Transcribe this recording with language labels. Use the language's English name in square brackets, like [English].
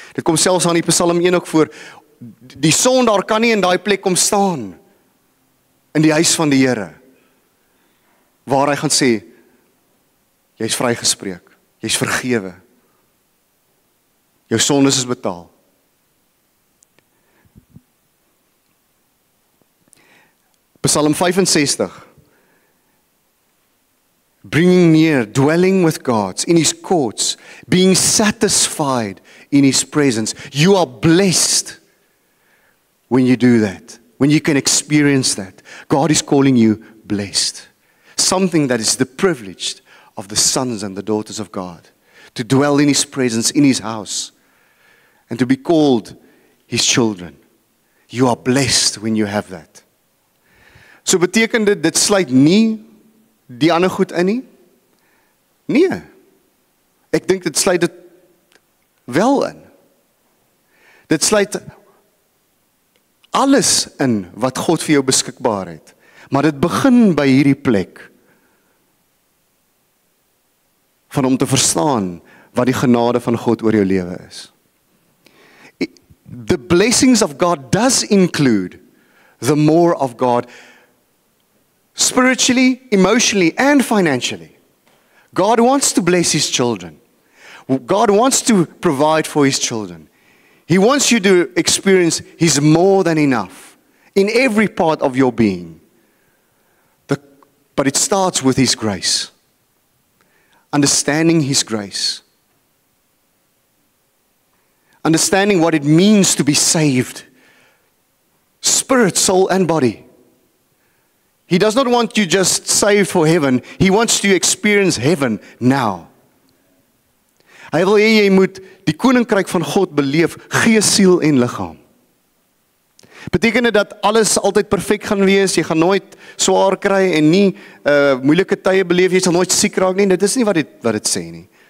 [Afrikaans] Dit kom selfs aan die Psalm 1 ook voor, die sondaar kan nie in daai plek kom staan, in die huis van die Here, waar hy gaan sê, jy's vrygespreek, jy's vergewe, jou sondes is betaal. [English] Psalm 65, bringing near, dwelling with God, in His courts, being satisfied in His presence. You are blessed when you do that, when you can experience that. God is calling you blessed. Something that is the privilege of the sons and the daughters of God. to dwell in His presence, in His house, and to be called His children. You are blessed when you have that. [Afrikaans] So beteken dit sluit nie die ander goed in nie? Nee. Ek dink dit sluit dit wel in. Dit sluit alles in wat God vir jou beskikbaar het. Maar dit begin by hierdie plek van om te verstaan wat die genade van God oor jou lewe is. [English] The blessings of God does include the more of God spiritually, emotionally, and financially. God wants to bless His children. God wants to provide for His children. He wants you to experience His more than enough in every part of your being. But it starts with His grace. Understanding His grace. Understanding what it means to be saved. Spirit, soul, and body. He does not want you just saved for heaven. He wants you to experience heaven now. [Afrikaans] Hy wil hê jy moet die koninkryk van God beleef, gees, siel en liggaam. Beteken dit dat alles altyd perfek gaan wees, jy gaan nooit swaar kry en nie moeilike tye beleef, jy sal nooit siek raak nie, dit is nie wat dit sê nie.